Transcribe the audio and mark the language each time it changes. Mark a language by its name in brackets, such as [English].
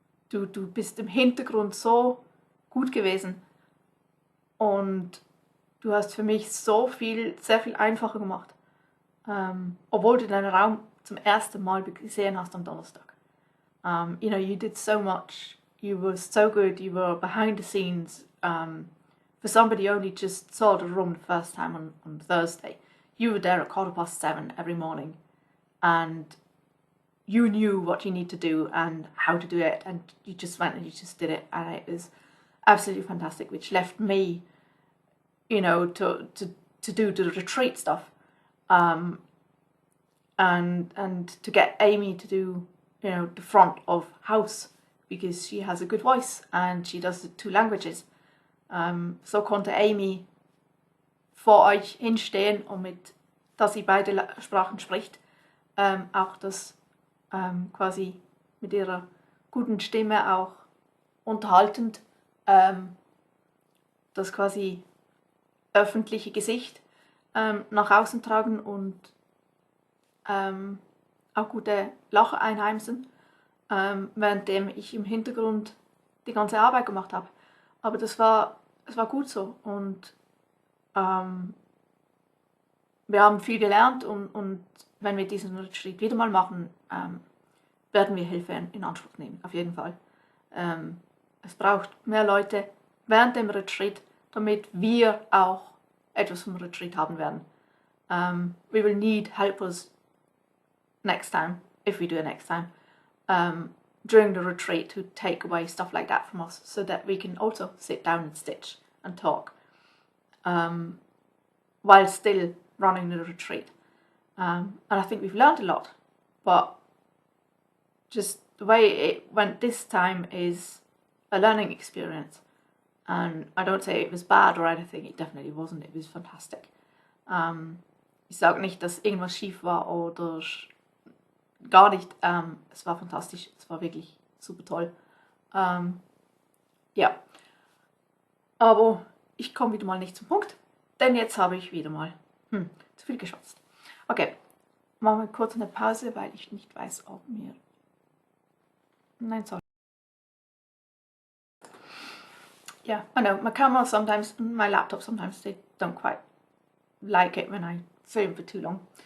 [German] Du bist im Hintergrund so gut gewesen und du hast für mich sehr viel einfacher gemacht, obwohl du deinen Raum zum ersten Mal gesehen hast am Donnerstag. [English] You did so much. You were so good. You were behind the scenes. For somebody who only just saw the room the first time on Thursday, you were there at 7:15 every morning, and you knew what you need to do and how to do it, and you just went and you just did it, and it was absolutely fantastic, which left me, to do the retreat stuff, and to get Amy to do, the front of house, because she has a good voice and she does the 2 languages. [German] So konnte Amy vor euch hinstehen und mit da sie beide Sprachen spricht, auch das quasi mit ihrer guten Stimme auch unterhaltend das quasi öffentliche Gesicht nach außen tragen und auch gute Lacher einheimsen, währenddem ich im Hintergrund die ganze Arbeit gemacht habe. Aber es war gut so und wir haben viel gelernt und wenn wir diesen Retreat wieder mal machen, werden wir Hilfe in Anspruch nehmen, auf jeden Fall. Es braucht mehr Leute während dem Retreat, damit wir auch etwas vom Retreat haben werden. [English] We will need helpers next time, if we do it next time, during the retreat to take away stuff like that from us so that we can also sit down and stitch and talk while still running the retreat. And I think we've learned a lot, but just the way it went this time is a learning experience. And I don't say it was bad or anything, it definitely wasn't, it was fantastic. [German] Ich sage nicht, dass irgendwas schief war oder gar nicht, es war fantastisch, es war wirklich super toll. Ja, aber ich komme wieder mal nicht zum Punkt, denn jetzt habe ich wieder mal zu viel geschwatzt. Okay, machen wir kurz eine Pause, weil ich nicht weiß, ob mir... Nein, sorry. [English] Yeah, I know, my camera sometimes, my laptop sometimes, they don't quite like it when I film for too long.